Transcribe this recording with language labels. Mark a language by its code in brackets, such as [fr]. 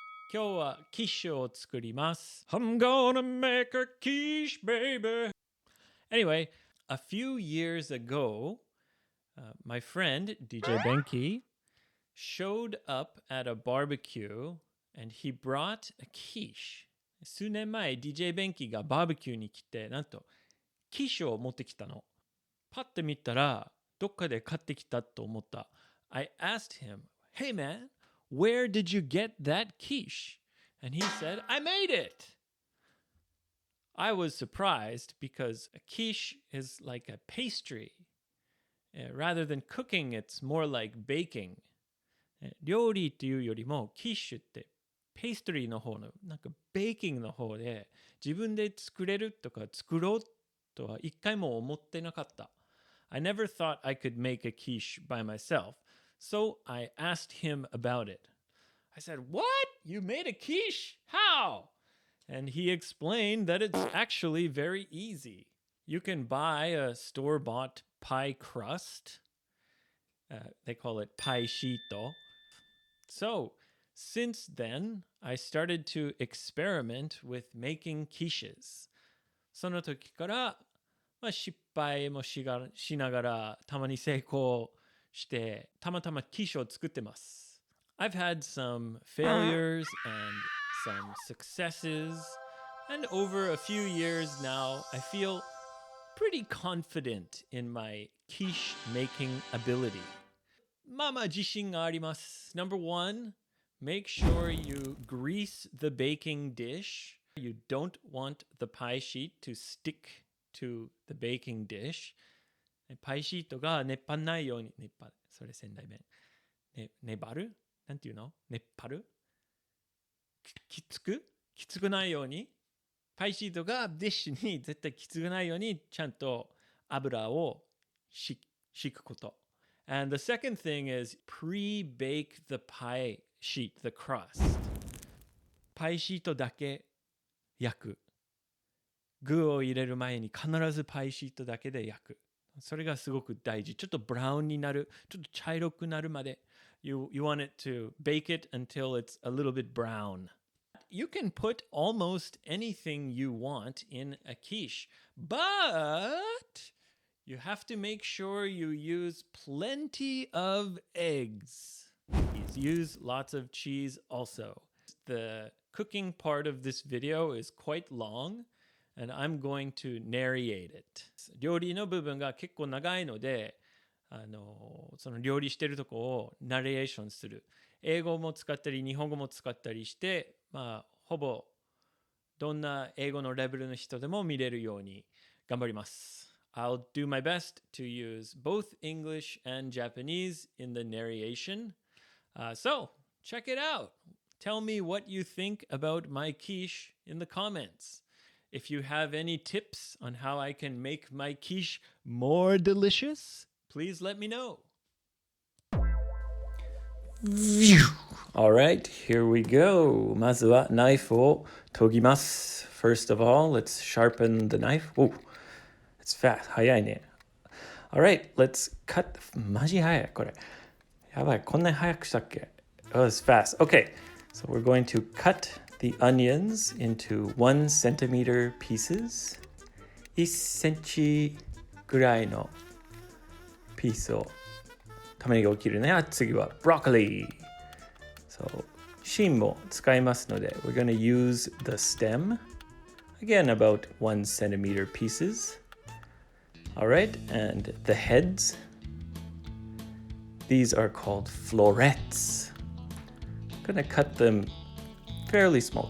[ja] 今日はキッシュを作ります。 [en] I'm gonna make a quiche, baby. Anyway, a few years ago, my friend, DJ Benki, showed up at a barbecue and he brought a quiche. [ja] 数年前、DJ ベンキがバーベキューに来て、なんと、キッシュを持ってきたの。パッて見たら、どっかで買ってきたと思った。 [en] I asked him, Hey man, where did you get that quiche? And he said, I made it. I was surprised because a quiche is like a pastry. Rather than cooking, it's more like baking. [ja] 料理っていうよりも、キッシュってペーストリーの方の、なんかベーキングの方で、自分で作れるとか作ろうとは一回も思ってなかった。 [en] I never thought I could make a quiche by myself, so I asked him about it. I said, What? You made a quiche? How? And he explained that it's actually very easy. You can buy a store-bought pie crust. They call it pie sheet. So, since then, I started to experiment with making quiches. [ja] その時から、失敗もしながら、たまに成功して、たまたまquicheを作ってます。 [en] I've had some failures and some successes, and over a few years now, I feel pretty confident in my quiche making ability. [ja] 自信があります。 [en] Number one, make sure you grease the baking dish. You don't want the pie sheet to stick to the baking dish. [ja] パイシートが熱っ張んないように、それ仙台弁。粘るなんていうの熱張るきつくないようにパイシートがディッシュに絶対きつくないようにちゃんと油を敷くこと。 [en] And the second thing is pre-bake the pie sheet, the crust. [ja] パイシートだけ焼く。具を入れる前に必ずパイシートだけで焼く。それがすごく大事。ちょっとブラウンになる。ちょっと茶色くなるまで。 [en] You want it to bake it until it's a little bit brown. You can put almost anything you want in a quiche, but you have to make sure you use plenty of eggs. Use lots of cheese also. The cooking part of this video is quite long, and I'm going to narrate it. [ja] 料理の部分が結構長いので、その料理してるとこをナレーションする。英語も使ったり、日本語も使ったりして、ほぼどんな英語のレベルの人でも見れるように頑張ります。 [en] I'll do my best to use both English and Japanese in the narration. So, check it out. Tell me what you think about my quiche in the comments. If you have any tips on how I can make my quiche more delicious, please let me know. All right, here we go. [ja] まずはナイフを研ぎます。 [en] First of all, let's sharpen the knife. Oh, it's fast. [ja] 早いね。 [en] All right, let's cut. [ja] マジ早い、これ。やばい、こんなに早くしたっけ？ [en] Oh, it's fast. Okay, so we're going to cut the onions into 1 centimeter pieces. [ja] 1センチぐらいのピースを玉ねぎを切るね。次は [en] broccoli. So, [ja] 芯も使いますので [en] we're going to use the stem. Again, about 1 centimeter pieces. All right, and the heads. These are called florets. I'm going to cut them fairly small.